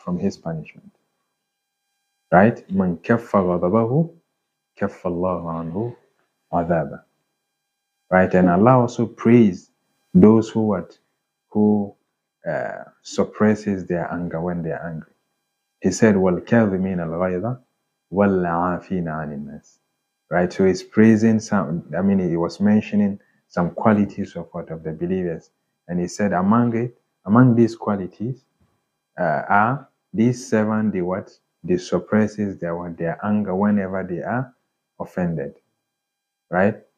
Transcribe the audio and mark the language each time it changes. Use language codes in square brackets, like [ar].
[en] From his punishment. Right? [ar] Man kaffa ghadabahu, kaffa Allahu anhu adaba. [en] Right? And Allah also praised those who suppresses their anger when they are angry. He said, [ar] وَالْكَاظِمِينَ الْغَيْظَ وَالْعَافِينَ عَنِ النَّاسِ. [en] Right? So he's praising he was mentioning some qualities of the believers. And he said, among these qualities are these 7, they suppresses their anger whenever they are offended. Right?